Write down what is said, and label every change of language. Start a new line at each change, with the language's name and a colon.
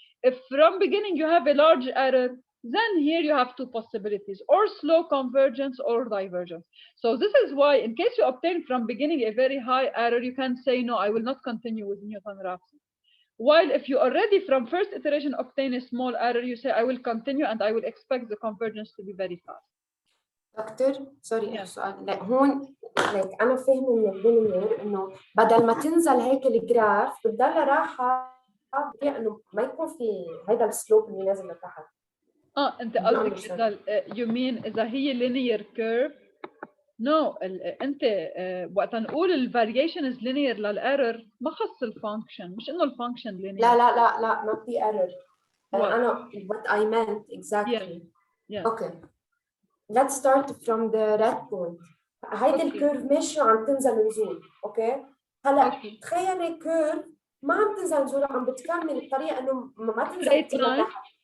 English: If from beginning you have a large error, then here you have two possibilities, or slow convergence or divergence. So this is why, in case you obtain from beginning a very high error, you can say, no, I will not continue with Newton-Raphson. While if you already from first iteration obtain a small error, you say, I will continue and I will expect the convergence to be very fast.
Arabic: دكتور سوري سؤال هون انا فاهمه من اللينير انه بدل ما تنزل هيك الجراف بتضل راحه انه ما يكون في هيدا السلوب اللي نازل لتحت. انت قصدك
English: you mean
Arabic: اذا هي linear curve.
English: No,
Arabic: انت وقت نقول الفاريشن
English: is linear
Arabic: للايرور ما خص الفانكشن، مش انه الفانكشن linear. لا
English: not the error.
Arabic: انا
English: what I meant exactly. Yeah. Okay. Let's start from the red point.
Arabic: هيدي الكيرف ماشي وعم تنزل نزول، اوكي؟ هلا تخيلي كيرف ما عم تنزل نزول، عم بتكمل بطريقه انه ما تنزل كثير لتحت.